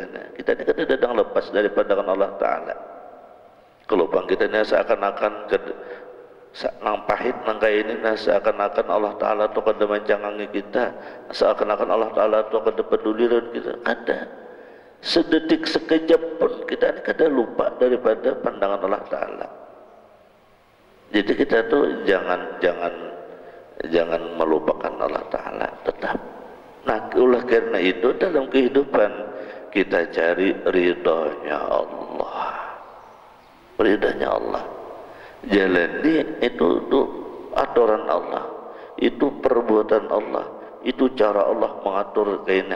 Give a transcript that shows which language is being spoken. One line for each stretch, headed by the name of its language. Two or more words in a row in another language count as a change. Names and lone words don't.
Banjar: Kita ni kada datang lepas dari pandangan Allah Ta'ala. Kalau bang kita ni seakan-akan nang pahit nang kaya ini, seakan-akan Allah Ta'ala tu kada mencangangi kita, seakan-akan Allah Ta'ala tu kada peduli dengan kita. Kada. Sedetik sekejap pun kita ni kada lupa daripada pandangan Allah Ta'ala.
Indonesian: Jadi kita tu jangan melupakan Allah Ta'ala, tetap. Nah, oleh karena itu dalam kehidupan kita cari ridhonya Allah, ridhonya Allah. Jalani itu aturan Allah, itu perbuatan Allah, itu cara Allah mengatur keinginan.